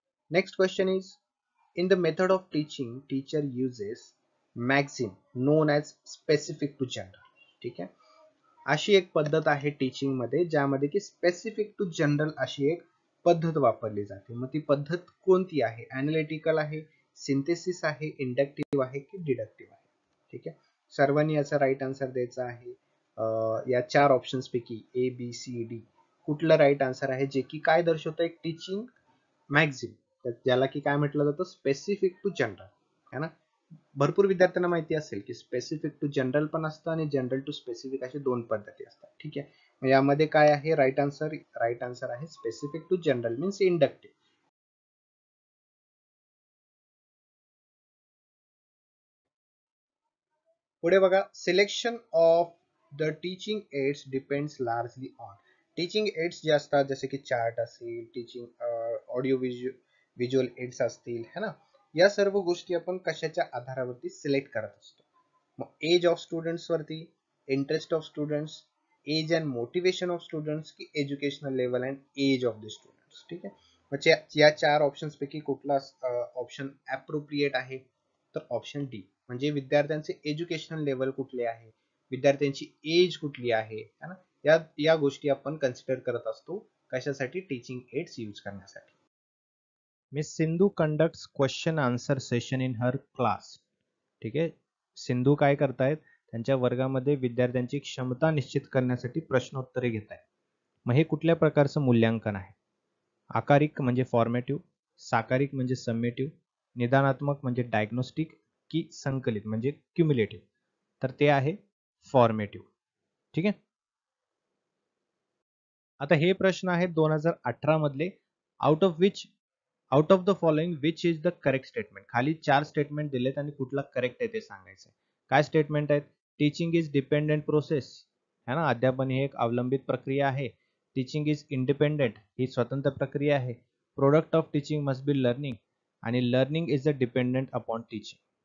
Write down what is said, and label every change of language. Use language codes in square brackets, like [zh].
[en] Next question is, in the method of teaching, teacher uses maxim known as specific to gender. [mr] ठीक आहे. अशी एक पद्धत आहे टीचिंग मध्ये ज्यामध्ये की स्पेसिफिक टू जनरल अशी एक पद्धत वापरली जाते. मग ती पद्धत कोणती आहे? अनालिटिकल आहे, सिंथेसिस आहे, इंडक्टिव्ह आहे की डिडक्टिव्ह आहे? ठीक आहे. सर्वांनी याचा राईट आन्सर द्यायचा आहे. या चार ऑप्शन्स पैकी ए बी सी डी कुठलं राईट आन्सर आहे जे की काय दर्शवतं, एक टीचिंग मॅक्झिम, ज्याला की काय म्हटलं जातं, स्पेसिफिक टू जनरल, है ना. भरपूर विद्यार्थ्यांना माहिती असेल की स्पेसिफिक टू जनरल पण असतं आणि जनरल टू स्पेसिफिक अशी दोन पद्धती असतात, ठीक आहे. मग यामध्ये काय आहे राईट आन्सर आहे specific to general means inductive. पुढे बघा, [en] Selection of the teaching aids depends largely on. [mr] Teaching AIDS जे असतात जसे की चार्ट असेल, टीचिंग ऑडिओ व्हिज्युअल एड्स असतील है ना, या सर्व गोष्टी आपण कशाच्या आधारावरती सिलेक्ट करत असतो. मग एज ऑफ स्टुडंट्स वरती, interest of students, age and motivation of students, की educational level and age of the students. ठीक आहे. मग या 4 ऑप्शन्स पैकी कुठला ऑप्शन अप्रोप्रिएट आहे? तर ऑप्शन डी, म्हणजे विद्यार्थ्यांचे एज्युकेशनल लेवल कुठले आहे, विद्यार्थ्यांची एज कुठली आहे है ना, या गोष्टी आपण कन्सिडर करत असतो कशासाठी? टीचिंग एड्स यूज करण्यासाठी. [en] Miss Sindhu conducts question answer session in her class. [mr] ठीक आहे. सिंधू काय करतायत? त्यांच्या वर्गामध्ये विद्यार्थ्यांची क्षमता निश्चित करण्यासाठी प्रश्नोत्तरे घेत आहेत. मग हे कुठल्या प्रकारचं मूल्यांकन आहे? आकारिक म्हणजे फॉर्मेटिव्ह, साकारिक म्हणजे समेटिव्ह, निदानात्मक म्हणजे डायग्नोस्टिक, की संकलित म्हणजे क्युम्युलेटिव्ह? तर ते आहे फॉर्मेटिव्ह. ठीक आहे. आता हे प्रश्न आहेत 2018 मधले. [en] Out of the following which is the correct statement. [mr] खाली 4 स्टेटमेंट दिलेत आणि कुठला करेक्ट आहे ते सांगायचं. काय स्टेटमेंट आहेत? [en] teaching is dependent process, [mr] है ना, अध्यापन ही एक अवलंबित प्रक्रिया आहे. [en] teaching is independent, [mr] ही स्वतंत्र प्रक्रिया आहे. [en] product of teaching must be learning, [mr] आणि [en] Learning is a dependent upon teaching.